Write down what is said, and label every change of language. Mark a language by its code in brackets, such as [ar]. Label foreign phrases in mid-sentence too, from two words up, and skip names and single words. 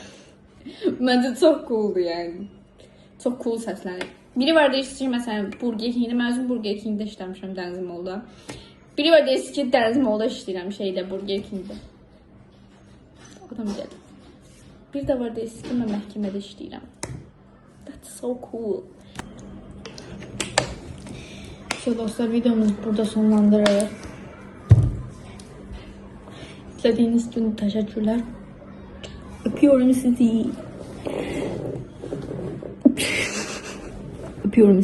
[az] Məncə çox cooldur yəni. Çox cool səslənir. Biri var deyirsiz ki, məsələn, Burger King-də, mən özüm Burger King-də işləmişəm Dəniz Mallda. Biri var deyirsiz ki, Dəniz Mallda işləyirəm şeydə, Burger King-də. Adam gəlir. Bir də var deyirsiz ki, mən məhkəmədə işləyirəm. [en] That's so cool. [az] Dostlar, videomuzu burada sonlandırırıq. [tr] İzlediğiniz için teşekkürler. Öpüyorum sizi. Öpüyorum sizi arkadaşlar.